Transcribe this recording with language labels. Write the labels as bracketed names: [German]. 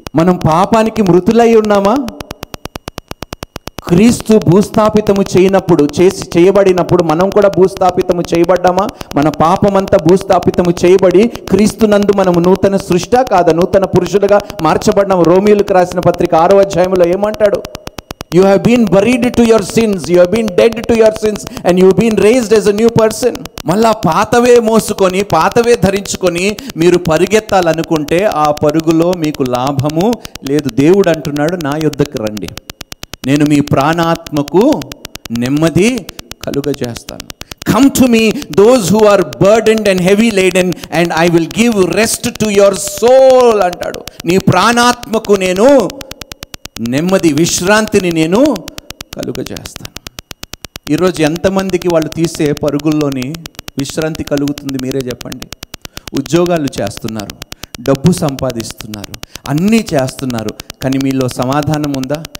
[Telugu] మనం పాపానికి మృతులై ఉన్నామా? క్రీస్తు భూస్థాపితము చేయబడినప్పుడు మనం కూడా భూస్థాపితము చేయబడ్డామా? మన పాపమంతా భూస్థాపితము చేయబడి క్రీస్తునందు మనము నూతన సృష్టి కాదా, నూతన పురుషులుగా మార్చబడ్డాము. రోమీయులకు రాసిన పత్రిక 6వ అధ్యాయంలో ఏమంటాడు? [English] You have been buried to your sins, you have been dead to your sins, and you have been raised as a new person. [Telugu] మళ్ళా పాతవే మోసుకొని, పాతవే ధరించుకొని మీరు పరిగెత్తాలనుకుంటే ఆ పరుగులో మీకు లాభము లేదు. దేవుడు అంటున్నాడు, నా యొద్దకు రండి, నేను మీ ప్రాణాత్మకు నెమ్మది కలుగజేస్తాను. [English] Come to me, those who are burdened and heavy laden, and I will give rest to your soul [Telugu] అంటాడు. నీ ప్రాణాత్మకు నేను నెమ్మది, విశ్రాంతిని నేను కలుగజేస్తాను. ఈరోజు ఎంతమందికి వాళ్ళు తీసే పరుగుల్లోని విశ్రాంతి కలుగుతుంది? మీరే చెప్పండి. ఉద్యోగాలు చేస్తున్నారు, డబ్బు సంపాదిస్తున్నారు, అన్నీ చేస్తున్నారు, కానీ మీలో సమాధానం ఉందా?